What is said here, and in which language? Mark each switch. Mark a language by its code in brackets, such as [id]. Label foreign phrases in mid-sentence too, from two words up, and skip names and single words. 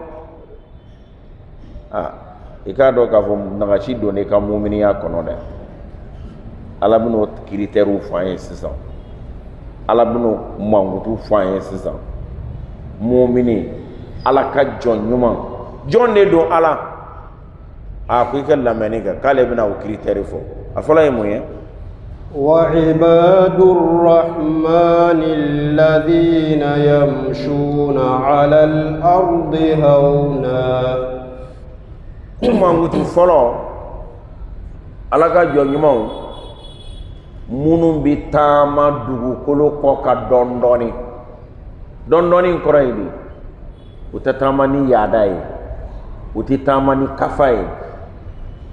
[bm] i k'a dɔn k'a fɔ nagasi don i ka muminiya kɔnɔ dɛ ala bɛn'o kiritɛriw fɔ an ye sisan ala bɛn'o mankutu fɔ an ye sisan mumini ala ka jɔn ɲuman jɔn de don ala ko i ka lamɛnni kɛ k'ale bɛna o kiritɛri fɔ a fɔlɔ ye mun ye [ar] وعباد الرحمن الذين يمشون على الأرض هونا [bm] mankutu fɔlɔ ala ka jɔn ɲumanw minnu bɛ taama dugukolo kɔ ka dɔɔnin dɔɔnin kɔrɔ ye de u tɛ taama ni yaada ye u tɛ taama ni kafa ye u